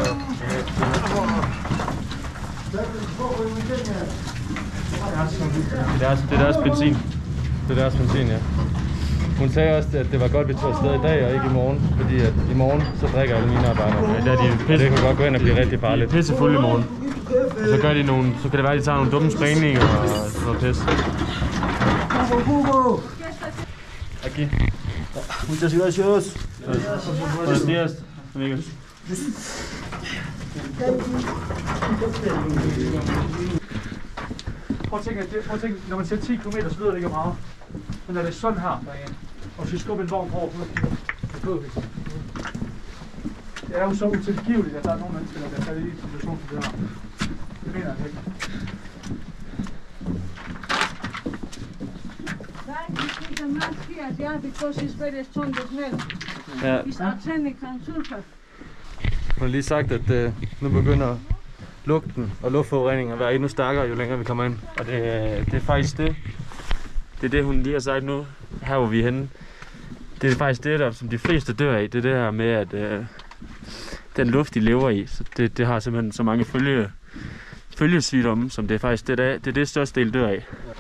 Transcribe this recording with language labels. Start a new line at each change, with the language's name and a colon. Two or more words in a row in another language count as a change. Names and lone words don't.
Danish: Det er deres benzin. Det er deres benzin, ja. Hun sagde også, at det var godt, at vi tog afsted i dag og ikke i morgen. Fordi at i morgen, så drikker alle minearbejdere. Ja, det kan godt gå ind og blive rigtig farligt. De er pissefulde i morgen. Og så gør de nogle, så kan det være, at de tager nogle dumme sprængninger og sådan noget pis.
Spanish: Aquí. Muchas gracias. Buenos días, amigos.
Danish: Prøv at tænke, når man siger 10 km, så lyder det ikke meget. Men når det er sådan her, og hvis vi skubber en vogn over, det er jo så utilgiveligt, at der er nogle mennesker, der bliver sat i en situation som det her. Det mener jeg ikke.
English: The mask here, yeah, because it's very strong, the smell.
Danish: Ja.
English: It's arsenic and sulfur.
Danish: Hun har lige sagt, at nu begynder lugten og luftforureningen at være endnu stærkere, jo længere vi kommer ind. Og det er faktisk det. Det er det, hun lige har sagt nu, her hvor vi er henne. Det er faktisk det, der, som de fleste dør af. Det er det her med, at den luft, de lever i, så det har simpelthen så mange følgesygdomme, som det er faktisk det er det største del dør af.